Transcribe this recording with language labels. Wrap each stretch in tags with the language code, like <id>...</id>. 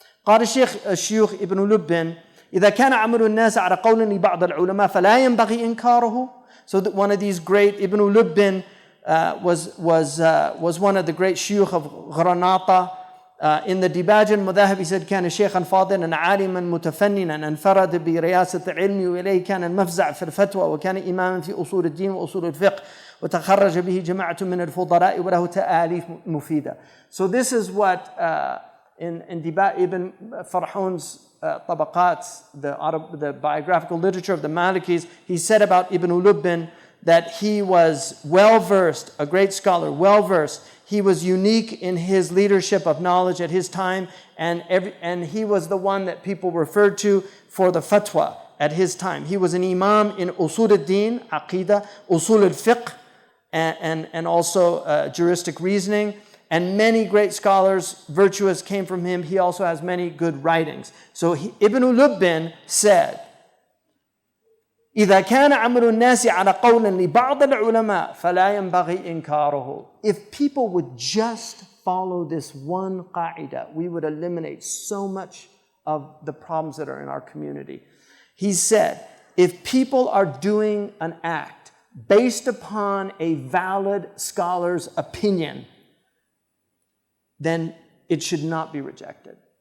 <ar>قال الشيخ ابن لب إذا كان عمل الناس على قول لبعض العلماء فلا ينبغي إنكاره.</ar> <en>So that one of these great, Ibn Lubbin was one of the great shuyukh of Granada. In the Dibaj al-Mudahib, he said,</en> <ar>كان شيخا فاضلا عالما متفننا انفرد برياسة العلم وإليه كان المفزع في الفتوى وكان إماما في أصول الدين وأصول الفقه وتخرج به جماعة من الفضلاء وله تآليف مفيدة.</ar> <en>So this is what in Ibn Farhun's Tabaqat, the biographical literature of the Malikis, he said about Ibn Lubbin that he was well-versed, a great scholar, well-versed. He was unique in his leadership of knowledge at his time, and he was the one that people referred to for the fatwa at his time. He was an imam in usul al-din, aqidah, usul al-fiqh, and also juristic reasoning. And many great scholars, virtuous, came from him. He also has many good writings. So Ibn Lubbin said,</en> <ar>إذا كان عمل الناس على قول لبعض العلماء فلا ينبغي إنكاره.</ar> <en>If people would just follow this one qaida, we would eliminate so much of the problems that are in our community. He said, if people are doing an act based upon a valid scholar's opinion, then it should not be rejected.</en>